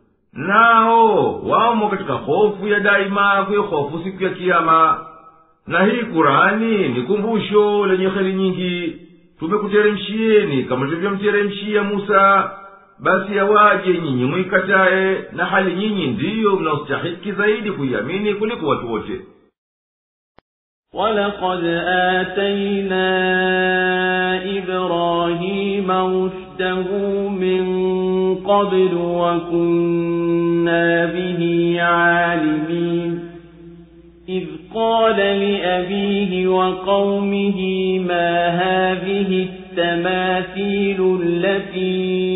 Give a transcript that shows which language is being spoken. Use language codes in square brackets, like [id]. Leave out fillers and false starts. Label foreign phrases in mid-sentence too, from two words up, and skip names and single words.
[sw] Nao wamo katika hofu ya daima kuihofu siku ya Kiyama. Na hii Kurani ni kumbusho lenye kheri nyingi. Tumekuteremshieni kama tulivyomteremshia Musa, basi yawaje nyinyi mwikatae, na hali nyinyi ndiyo mnaostahiki zaidi kuiamini kuliko watu wote. [ar] وَلَقَدْ آتَيْنَا إِبْرَاهِيمَ رُشْدَهُ مِنْ قَبْلُ وَكُنَّا بِهِ عَالِمِينَ إِذْ قَالَ لِأَبِيهِ وَقَوْمِهِ مَا هَذِهِ التَّمَاثِيلُ الَّتِي